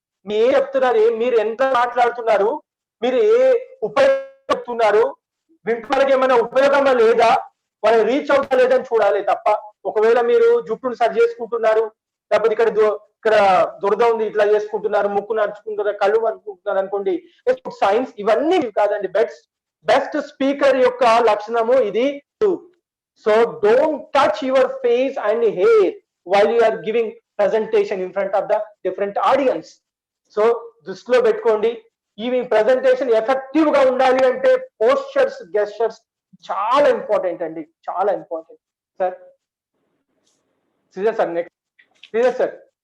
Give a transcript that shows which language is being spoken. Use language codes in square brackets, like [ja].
[te] మీరు ఏం చెప్తున్నారు, మీరు ఎంత మాట్లాడుతున్నారు, మీరు ఏ ఉపయోగిస్తున్నారు, వింటున్నకి ఏమైనా ఉపయోగమా లేదా, వాళ్ళు రీచ్ అవుతా లేదని చూడాలి తప్ప, ఒకవేళ మీరు జుట్టును సరి చేసుకుంటున్నారు, లేకపోతే ఇక్కడ దురద ఉంది ఇట్లా చేసుకుంటున్నారు, ముక్కు నడుచుకుంటున్నారు, కళ్ళు నడుచుకుంటున్నారు అనుకోండి, సైన్స్ ఇవన్నీ కాదండి. బెస్ట్ స్పీకర్ యొక్క లక్షణము ఇది. [en] So don't touch your face and hair while you are giving presentation in front of the different audience. [te] So దృష్టిలో పెట్టుకోండి, ఈ ప్రెజెంటేషన్ ఎఫెక్టివ్ గా ఉండాలి అంటే పోస్చర్స్, గెస్చర్స్ చాలా ఇంపార్టెంట్ అండి, చాలా important. Sir Sridhar sir, next Sridhar sir.